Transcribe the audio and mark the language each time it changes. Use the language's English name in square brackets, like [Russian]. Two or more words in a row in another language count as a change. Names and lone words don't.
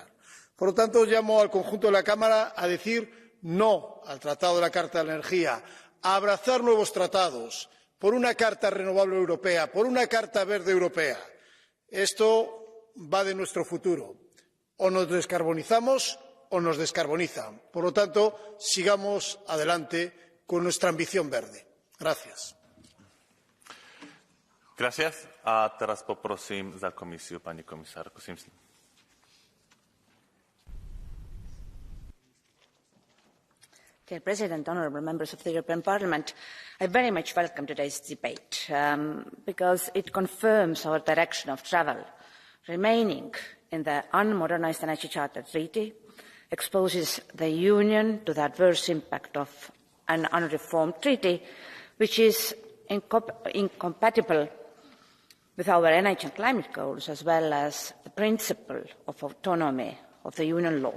[Spanish] Por lo tanto, llamo al conjunto de la Cámara a decir no al Tratado de la Carta de la Energía, a abrazar nuevos tratados, por una Carta Renovable Europea, por una Carta Verde Europea. Esto va de nuestro futuro. O nos descarbonizamos o nos descarbonizan. Por lo tanto, sigamos adelante con nuestra ambición verde. Gracias. [Slovak] Gracias. A teraz poprosím za komisiu pani komisárku Simpson. [English] Dear President, honourable members of the European Parliament, I very much welcome today's debate because it confirms our direction of travel. Remaining in the unmodernised Energy Charter Treaty exposes the Union to the adverse impact of an unreformed treaty, which is incompatible with our energy and climate goals, as well as the principle of autonomy of the Union law.